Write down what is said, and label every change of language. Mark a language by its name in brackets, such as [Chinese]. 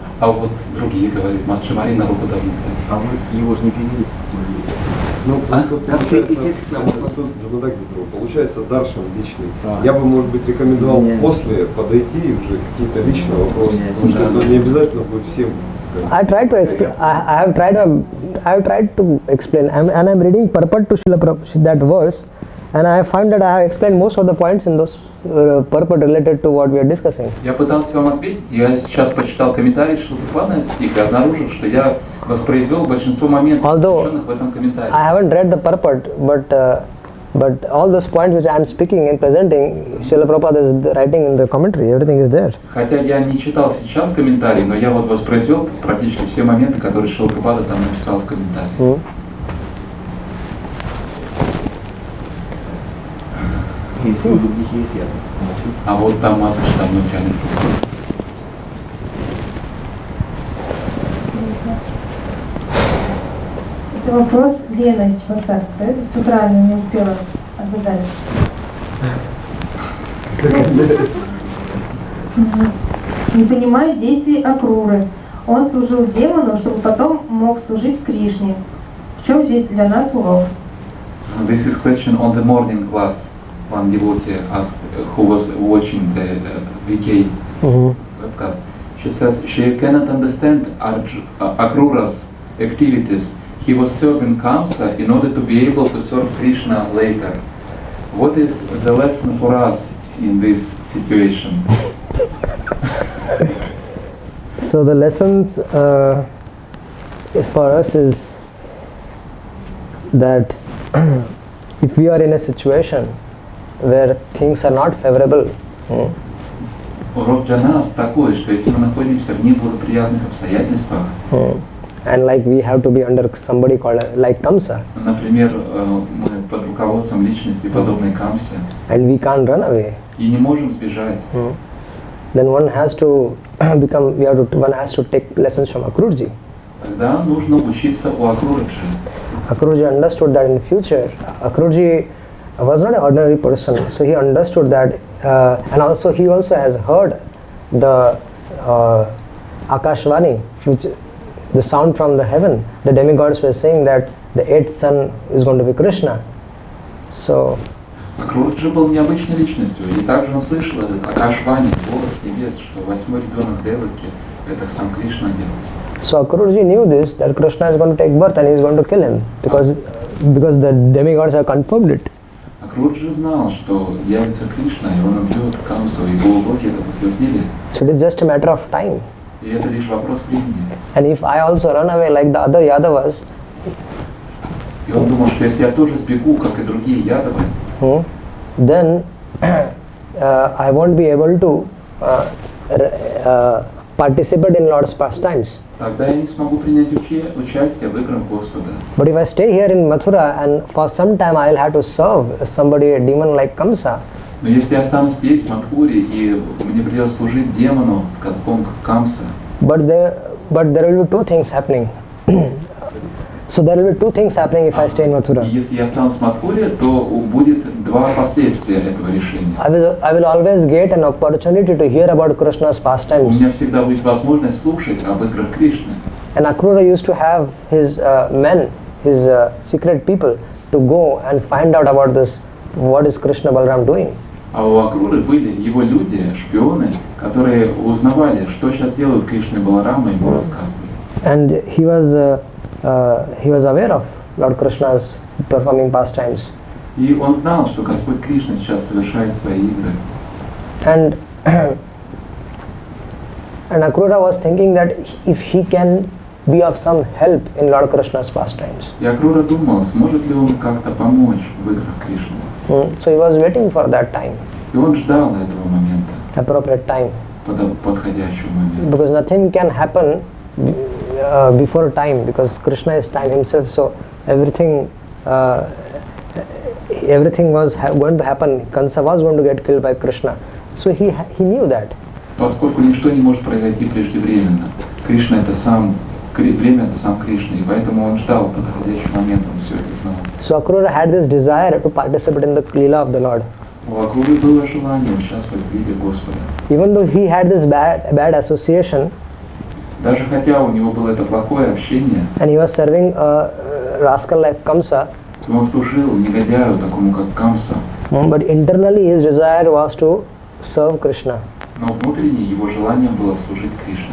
[Russian] А вот другие, говорит Матша Марина, руку давно. А вы его же не перевели. Ну, А? просто Вообще и получается, текст нам получается даршан личный. А. Я бы, может быть, рекомендовал Нет. после подойти и уже какие-то личные вопросы, Нет. потому что это не обязательно будет всем. [English] I tried to explain. I have tried to explain, and I'm reading purport to Srila Prabhupada, that verse, and I found that I have explained most of the points in those purport related to what we are discussing. [Russian] Я пытался вам ответить, я сейчас прочитал комментарий Шилапрапады на этот стих и обнаружил, что я воспроизвел большинство моментов, заключенных в этом комментарии. [English] I haven't read the purport, but all those points which I am speaking and presenting, Srila Prabhupada is writing in the commentary. Everything is there. [Russian] Хотя я не читал сейчас комментарий, но я вот воспроизвел практически все моменты, которые Шилапрапада там написал в комментарии. Если у других есть, я молчу. А вот там матушка давно тянет. Это вопрос Лена из Чебоксарска. С утра она не успела задать. Не понимаю действий Акруры. Он служил демону, чтобы потом мог служить Кришне. В чем здесь для нас урок? [English] This is question on the morning class. One devotee asked, who was watching the VK webcast. She says she cannot understand Akrura's activities. He was serving Kamsa in order to be able to serve Krishna later. What is the lesson for us in this situation? So the lessons for us is that if we are in a situation where things are not favorable, [Russian] Урок для нас такой, что если мы находимся в неблагоприятных обстоятельствах, [English] and like we have to be under somebody called like Kamsa, [Russian] например, мы под руководством личности, подобной Камсе, [English] and we can't run away, [Russian] и не можем сбежать, [English] then one has to one has to take lessons from Akrurji. [Russian] тогда нужно учиться у Акрураджи. [English] Akrurji understood that in future, Akrurji was not an ordinary person, so he understood that, and also he also has heard the Akashvani, which the sound from the heaven. The demigods were saying that the eighth son is going to be Krishna. So [Russian] Акрураджи был необычной личностью, и также он слышал этот Акашвани, голос небес, что восьмой ребенок Деваки – это сам Кришна делается. [English] So Akrurji knew this, that Krishna is going to take birth and he is going to kill him, because the demigods have confirmed it. [Russian] Акрураджи знал, что явится Кришна, и он убьет Камсу, и боги это подтвердили. [English] So it is just a matter of time. [Russian] И это лишь вопрос времени. [English] And if I also run away like the other Yadavas, [Russian] И он думал, что если я тоже сбегу, как и другие Ядавы, [English] then I won't be able to participate in Lord's pastimes. [Russian] Тогда я не смогу принять участие в играх Господа. [English] But if I stay here in Mathura and for some time I'll have to serve somebody, a demon like Kamsa, [Russian] Но если я останусь здесь, в Мадхуре, и мне придется служить демону, как Камса, [English] but there will be two things happening. So there will be two things happening if I stay in Mathura. [Russian] и если я останусь в Мадхуре, то будет два последствия этого решения. [English] I will always get an opportunity to hear about Krishna's [Russian] У [English] pastimes. [Russian] меня всегда будет возможность слушать об играх Кришны. [English] And Akrura used to have his men, his secret people, to go and find out about this, what is Krishna Balaram doing. [Russian] А у Акруры были его люди, шпионы, которые узнавали, что сейчас делают Кришна и Баларама, и ему рассказывали. [English] And he was aware of Lord Krishna's performing pastimes. [Russian] И он знал, что Господь Кришна сейчас совершает свои игры. [English] And Akrura was thinking that if he can be of some help in Lord Krishna's pastimes. [Russian] И Акрура думал, сможет ли он как-то помочь в играх Кришны. [English] So he was waiting for that time, [Russian] И он ждал этого момента, [English] appropriate time, [Russian] подходящего момента. [English] because nothing can happen before time, because Krishna is time himself. So everything was going to happen. Kansa was going to get killed by Krishna. So he knew that. [Russian] Поскольку ничто не может произойти преждевременно, Кришна это сам, время это сам Кришна, и поэтому он ждал подходящего момента, он все это знал. [English] So Akrura had this desire to participate in the Leela of the Lord. [Russian] У Акруры было желание участвовать в виде Господа. [English] Even though he had this bad association, [Russian] Даже хотя у него было это плохое общение, [English] and he was serving a rascal like Kamsa, [Russian] он служил негодяю, такому как Камса, [English] but internally his desire was to serve Krishna [Russian] но внутренне его желанием было служить Кришне